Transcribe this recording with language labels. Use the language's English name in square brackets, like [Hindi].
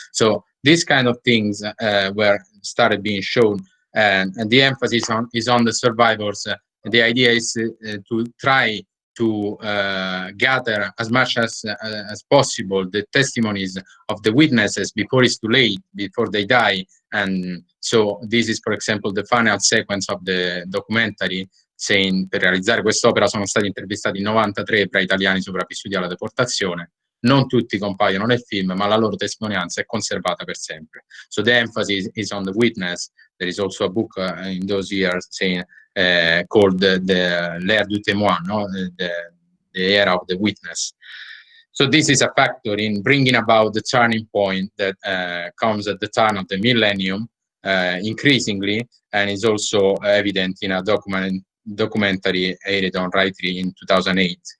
[English] So these kind of things were started being shown, and the emphasis is on the survivors. The idea is to try to gather as much as possible the testimonies of the witnesses before it's too late, before they die. And so this is, for example, the final sequence of the documentary, saying [Italian] per realizzare quest'opera sono stati intervistati 93 ebrei italiani sopravvissuti alla deportazione. Non tutti compaiono nel film, ma la loro testimonianza è conservata per sempre. [English] So the emphasis is on the witness. There is also a book in those years saying called the l'ère du témoin, no? the era of the witness. So this is a factor in bringing about the turning point that comes at the turn of the millennium, increasingly, and is also evident in a documentary aired on Rai 3 in 2008.